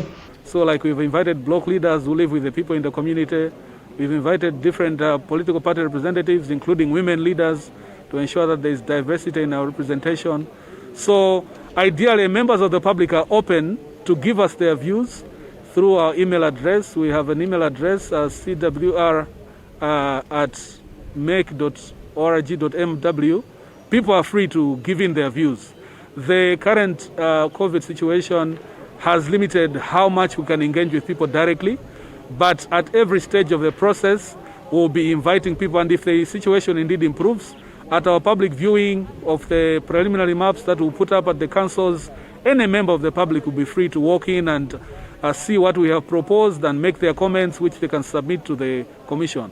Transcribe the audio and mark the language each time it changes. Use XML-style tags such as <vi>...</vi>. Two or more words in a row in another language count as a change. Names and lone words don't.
<en>So like we've invited block leaders who live with the people in the community, we've invited different political party representatives, including women leaders, to ensure that there is diversity in our representation. So ideally, members of the public are open to give us their views through our email address. We have an email address, cwr@mec.org.mw. People are free to give in their views. The current COVID situation has limited how much we can engage with people directly, but at every stage of the process, we'll be inviting people, and if the situation indeed improves, at our public viewing of the preliminary maps that we'll put up at the councils, any member of the public will be free to walk in and see what we have proposed and make their comments, which they can submit to the Commission.</en>